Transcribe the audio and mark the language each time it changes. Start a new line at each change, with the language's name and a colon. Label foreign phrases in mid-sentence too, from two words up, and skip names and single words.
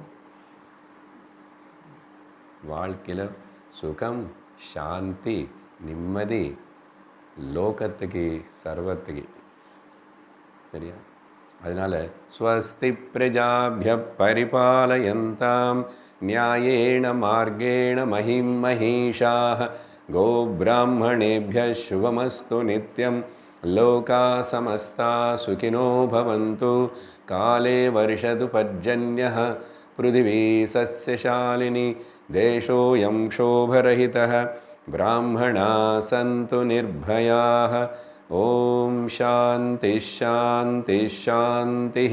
Tamil: வாழ்க்கையில் சுகம், சாந்தி, நிம்மதி லோகத்துக்கு, சர்வத்துக்கு. சரியா? அதனால்
Sanskrit: स्वस्ति प्रजाभ्यः परिपालयन्ताम् न्यायेन मार्गेण महीम् महीशाः गोब्राह्मणेभ्यः शुभमस्तु नित्यं लोका समस्ता सुखिनो भवन्तु काले वर्षतु पर्जन्यः पृथिवी सस्यशालिनी देशोऽयं क्षोभरहितः ब्राह्मणाः सन्तु निर्भयाः ओम शांति शांति शांति।